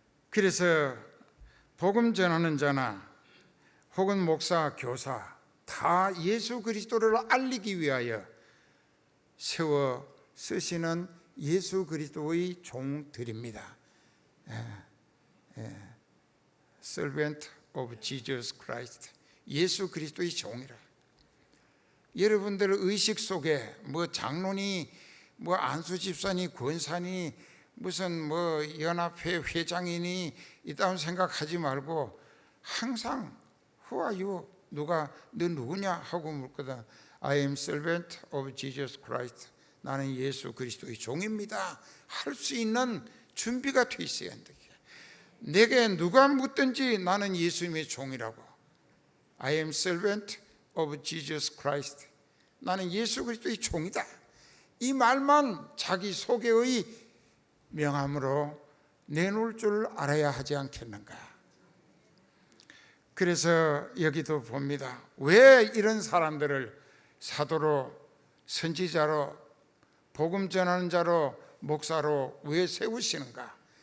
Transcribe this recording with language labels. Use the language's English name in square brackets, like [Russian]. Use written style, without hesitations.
[Korean] 그래서 복음 전하는 자나 혹은 목사, 교사 다 예수 그리스도를 알리기 위하여 세워 쓰시는 예수 그리스도의 종들입니다. [English] Servant of Jesus Christ. [Korean] 예수 그리스도의 종이라. 여러분들 의식 속에 뭐 장로니 뭐 안수 집사니 권사니 무슨 뭐 연합회 회장이니 이따운 생각하지 말고 항상 [English] Who are you? [Korean] 너 누구냐 하고 묻거든. [English] I am servant of Jesus Christ. [Korean] 나는 예수 그리스도의 종입니다. 할 수 있는 준비가 돼 있어야 한다. 내게 누가 묻든지 나는 예수님의 종이라고. [English] I am servant of Jesus Christ. [Korean] 나는 예수 그리스도의 종이다. 이 말만 자기 속에의 명함으로 내놓을 줄 알아야 하지 않겠는가. 그래서 여기도 봅니다. 왜 이런 사람들을 사도로, 선지자로, 복음 전하는 자로, 목사로 왜 세우시는가?